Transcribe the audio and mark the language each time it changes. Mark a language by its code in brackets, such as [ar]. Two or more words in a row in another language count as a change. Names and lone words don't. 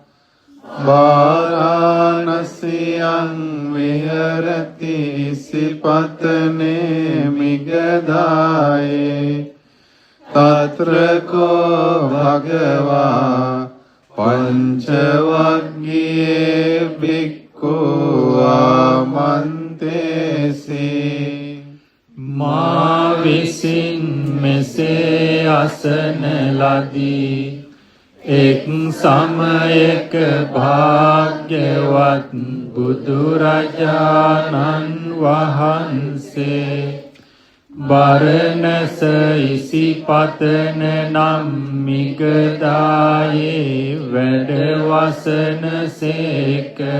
[pi] වාරාණසියං විහෙරති සිපතනේ මිගදායේ තත්‍ර කෝ භගවා පංචවග්ගියේ භික්ඛු ආමන්තේසි. [si] මා විසින් මෙසේ අසන ලදී එක් සමයක භාග්‍යවත් බුදුරජාණන් වහන්සේ බරණැස ඉසිපතන නම් මිගදායේ වැඩ වසන සේක.